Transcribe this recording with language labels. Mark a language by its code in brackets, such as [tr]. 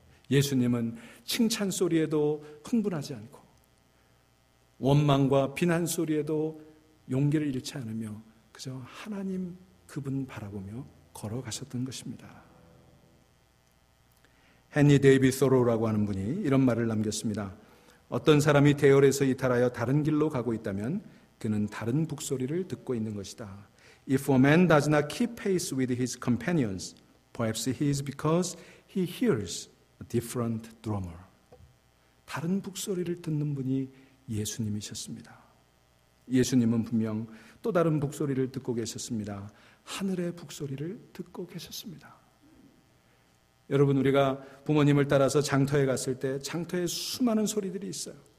[ko] 예수님은 칭찬 소리에도 흥분하지 않고 원망과 비난 소리에도 용기를 잃지 않으며 그저 하나님 그분 바라보며 걸어가셨던 것입니다. 헨리 데이비드 소로라고 하는 분이 이런 말을 남겼습니다. 어떤 사람이 대열에서 이탈하여 다른 길로 가고 있다면 그는 다른 북소리를 듣고 있는 것이다. [en] If a man does not keep pace with his companions, perhaps he is because he hears a different drummer. [ko] 다른 북소리를 듣는 분이 예수님이셨습니다. 예수님은 분명 또 다른 북소리를 듣고 계셨습니다. 하늘의 북소리를 듣고 계셨습니다. 여러분, 우리가 부모님을 따라서 장터에 갔을 때 장터에 수많은 소리들이 있어요.